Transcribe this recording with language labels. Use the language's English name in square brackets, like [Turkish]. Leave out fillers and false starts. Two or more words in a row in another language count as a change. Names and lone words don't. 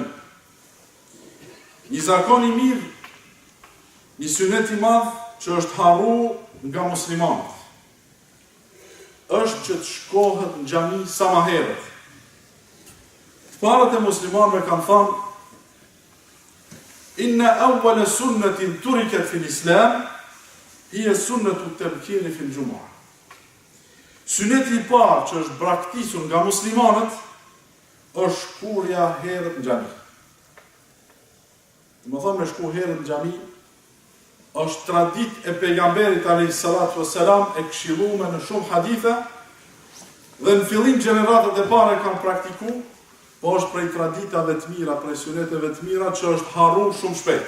[Albanian] Një zakon i mirë, një sunet i madh që është harru nga muslimanët, është që të shkohet në xhami sa më herët. Parët e muslimanëve kanë thënë: [Arabic] إن أول سنة تركت في الإسلام هي سنة التبكير في الجمعة. [Albanian] Syneti I parë që është braktisur nga muslimanët, është shkurja herët në xhami. Më thonë me shku herët në xhami, është tradit e pejgamberit [Arabic] عليه الصلاة والسلام [Albanian] e këshilluar në shumë hadithe, dhe në fillim gjeneratët e para kanë praktiku, po është prej traditave të mira, prej suneteve të mira që është harru shumë shpejt.